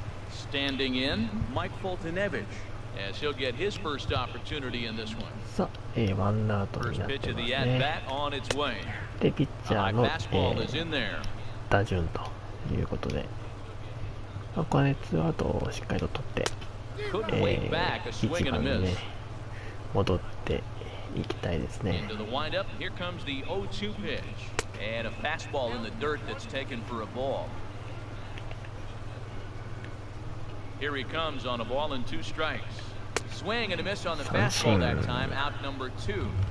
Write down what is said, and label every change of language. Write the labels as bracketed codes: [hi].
[en] Standing in, Mike Foltynewicz, as he'll get his first opportunity in this one. First pitch of the at-bat on its way. [ja] で、ピッチャーの、 [en] fastball is in there. [ja] 打順ということで、ここはね、ツーアウトをしっかりと取って、1番にね、戻っていきたいですね。 [en] Into the windup, here comes the 0-2 pitch. And a fastball in the dirt that's taken for a ball. Here he comes on a ball and 2 strikes. Swing and a miss on the fastball that time, out number 2.